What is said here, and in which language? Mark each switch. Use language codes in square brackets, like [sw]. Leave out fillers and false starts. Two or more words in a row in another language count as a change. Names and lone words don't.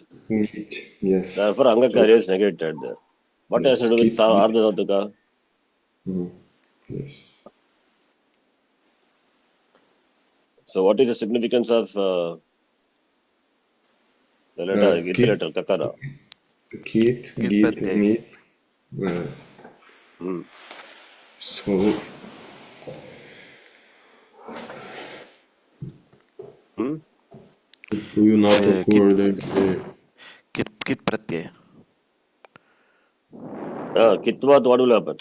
[en] It, yes. Therefore, Angakarya is negated there. What has to Yes. do with Kit. Ardhadhatuka? Yes. So, what is the significance of the letter, Git Kit. letter, Kakara? Kit. Kit Git. pratyay. Meet. So do you not Kit occur the kit pratyay. Kitvat, what will happen?